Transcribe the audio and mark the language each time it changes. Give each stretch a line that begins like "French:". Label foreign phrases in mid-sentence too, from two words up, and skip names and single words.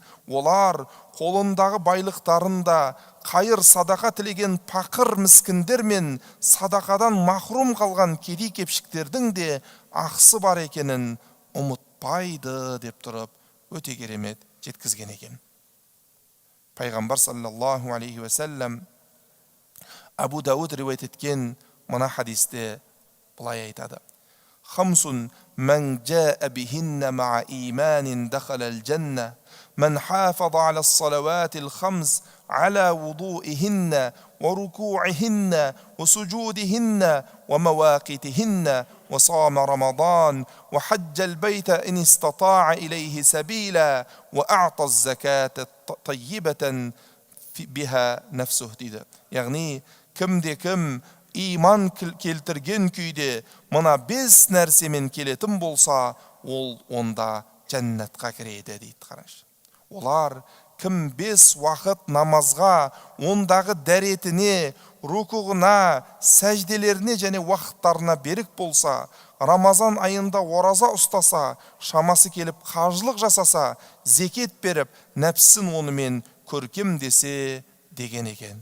Kazakh: Олар қолындағы байлықтарында қайыр садақа тілеген пақыр міскіндер мен садақадан махрум қалған кедей кепшіктердің де ақысы бар екенін ұмытпайды деп тұрып өте керемет жеткізген екен. Пайғамбар
Arabic: صلى الله عليه وسلم
Kazakh: Абу Дауд риуаят еткен мына хадисте былай айтады:
Arabic: «Хамсун من جاء بهن مع إيمان دخل الجنة من حافظ على الصلوات الخمس على وضوئهن وركوعهن وسجودهن ومواقيتهن وصام رمضان وحج البيت إن استطاع إليه سبيلا وأعطى الزكاة طيبة بها نفسه» дейді.
Kazakh: Яғни кім иман келтірген күйде мына 5 нәрсемен келетін болса, ол онда жәннатқа кіреді дейді. Қараңызшы. Олар кім 5 уақыт намазға, ондағы дәретіне, рукуғына, сәжделеріне және уақыттарына берік болса, Рамазан айында ораза ұстаса, шамасы келіп қажылық жасаса, зекет беріп, нәпсін онымен көркем десе деген екен.